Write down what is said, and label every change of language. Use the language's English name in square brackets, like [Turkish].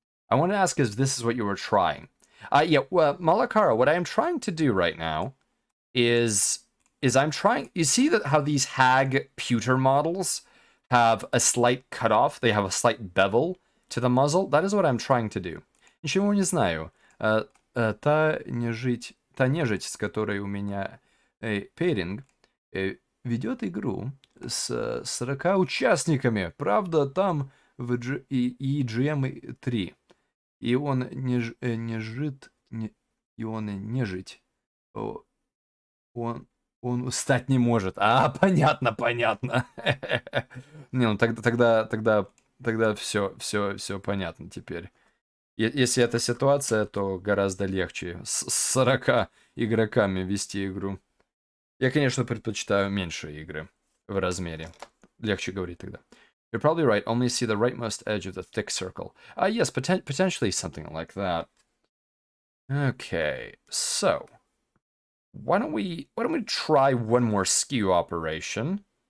[English] I want to ask if this is what you were trying. Yeah, well, Malakara, what I am trying to do right now is I'm trying... You see that how these Hag pewter models have a slight cutoff? They have a slight bevel to the muzzle? That is what I'm trying to do. [Russian] Ничего не знаю. Та нежить, с которой у меня пейринг, ведет игру с 40 участниками. Правда, там и GM3. И он не жит, и он не жить. Он, он устать не может. А, понятно, понятно. Не, ну тогда все понятно теперь. Если это ситуация, то гораздо легче с 40 игроками вести игру. Я, конечно, предпочитаю меньше игры в размере. Легче говорить тогда. [English] You're probably right. Only see the rightmost edge of the thick circle. Yes, potentially something like that. Okay, so why don't we try one more skew operation?